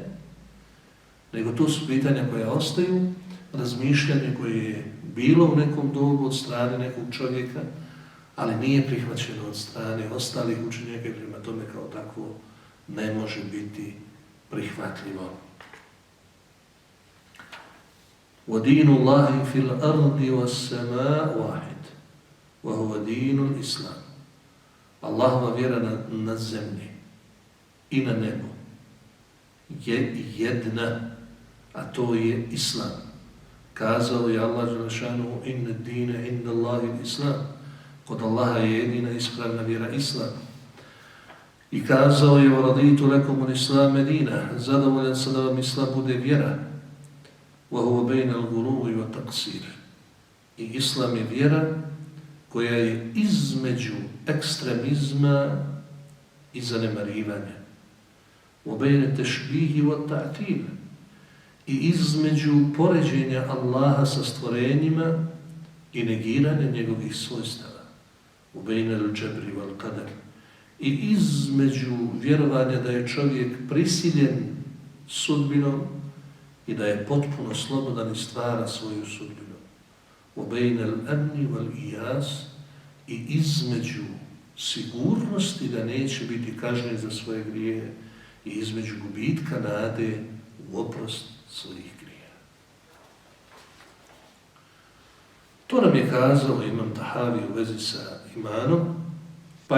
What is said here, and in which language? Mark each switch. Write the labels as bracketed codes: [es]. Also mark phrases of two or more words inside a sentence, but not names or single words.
[bs] Nego to su pitanja koja ostaju, razmišljanje koje je bilo u nekom dobu od strane nekog čovjeka, ali nije prihvaćeno od strane ostalih učenjaka i prema tome kao takvo ne može biti prihvatljivo. [ar] وَدِينُ اللَّهِ فِي الْأَرْضِ وَالسَّمَاءُ وَاحِدٌ وَهُوَ دِينُ الْإِسْلَامِ. [bs] Allahova vjera na zemlji i na nebu je jedna, a to je Islam. Kazao je [ar] Allah جل شأنه إن الدين عند الله الإسلام. [bs] Kod Allaha je jedina ispravna vjera Islam. I kazao je [ar] وَرَضِيتُ لَكُمُ الْإِسْلَامَ دِينَ. [bs] Zadovoljan sam da vam Islam bude vjera. [ar] وَهُوَ بَيْنَ الْغُلُوِّ وَتَقْصِيرِ. [bs] I Islam je vjera koja je između ekstremizma i zanemarivanja. [ar] وَبَيْنَ تَشْبِيهِ وَتَعْتِيلِ. [bs] I između poređenja Allaha sa stvorenjima i negiranja njegovih svojstava. [ar] وَبَيْنَ الْجَبْرِ وَالْقَدَرِ. [bs] I između vjerovanja da je čovjek prisiljen sudbinom i da je potpuno slobodan i stvara svoju sudbinu. [ar] وَبَيْنَ الْأَمْنِ وَالْإِيَاسِ. [bs] I između sigurnosti da neće biti kažnjen za svoje grijehe i između gubitka nade u oprost svojih grijeha. To nam je kazao Imam Tahavi u vezi sa imanom, pa